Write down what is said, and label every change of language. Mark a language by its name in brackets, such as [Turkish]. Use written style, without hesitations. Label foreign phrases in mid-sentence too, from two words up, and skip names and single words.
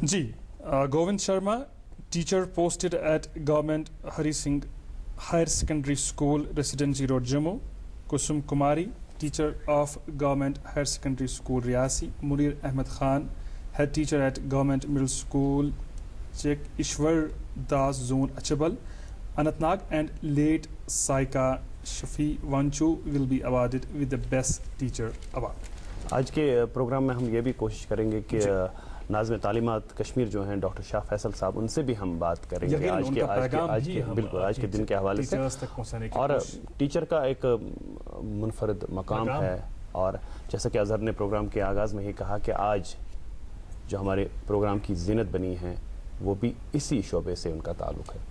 [English] Ji Govind Sharma teacher posted at Government Hari Singh Higher Secondary School Residency Road Jammu Kusum Kumari teacher of Government Higher Secondary School Reasi Munir Ahmad Khan head teacher at Government Middle School Check Ishwar Das Zone Achabal Anantnag and late Saiqa Shafi Wanchoo will be awarded with the best teacher award [Urdu] آج کے پروگرام میں ہم یہ بھی کوشش کریں گے کہ ناظم تعلیمات کشمیر جو ہیں ڈاکٹر شاہ فیصل صاحب ان سے بھی ہم بات کریں گے آج کے دن کے حوالے سے اور ٹیچر کا ایک منفرد مقام ہے اور جیسا کہ اظہر نے پروگرام کے آغاز میں ہی کہا کہ آج جو ہمارے پروگرام کی زینت بنی ہیں وہ بھی اسی شعبے سے ان کا تعلق ہے